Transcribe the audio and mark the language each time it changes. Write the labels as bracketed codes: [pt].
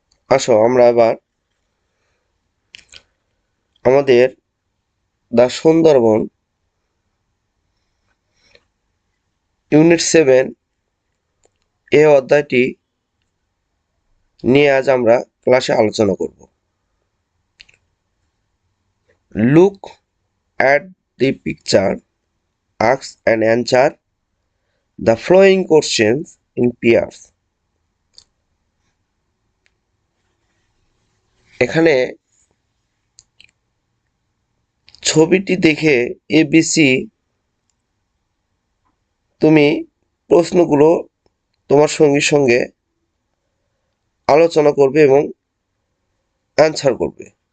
[bn] আসো আমরা এবার আমাদের দ্য সুন্দরবন ইউনিট 7 এই অধ্যায়টি নিয়ে আজ আমরা ক্লাসে আলোচনা করব। [en] Look at the picture, ask and answer the following questions in pairs. [bn] এখানে ছবিটি দেখে ABC তুমি প্রশ্নগুলো তোমার সঙ্গীর সঙ্গে আলোচনা করবে এবং অ্যান্সার করবে।